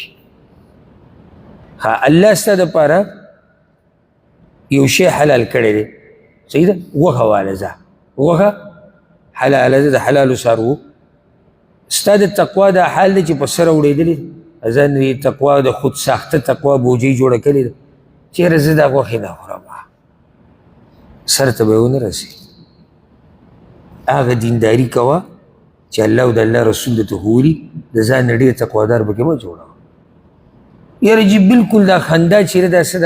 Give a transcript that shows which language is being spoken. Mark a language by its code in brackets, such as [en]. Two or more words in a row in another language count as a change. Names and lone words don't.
[ps] ها الله ستا دپاره یو شی حلال کړی دی، صحیح ده، غوښه واله ځه، غوښه حلاله ده، د حلالو څاروو، ستا د تقوا دا حال دی چې په سره وړېدلې ځان تقوا د خود ساخته تقوا بوجۍ جوړه کړې ده، چېرې زه دا غوښې نه خورم، سر ته به یې ونه رسېږي. هغه دینداري کوه چې الله او د الله رسول درته ښولي، د ځان نه ډېر تقوادار پکې مه جوړوه. یاره جي بلکل دا خندا چېرې دا څه ده؟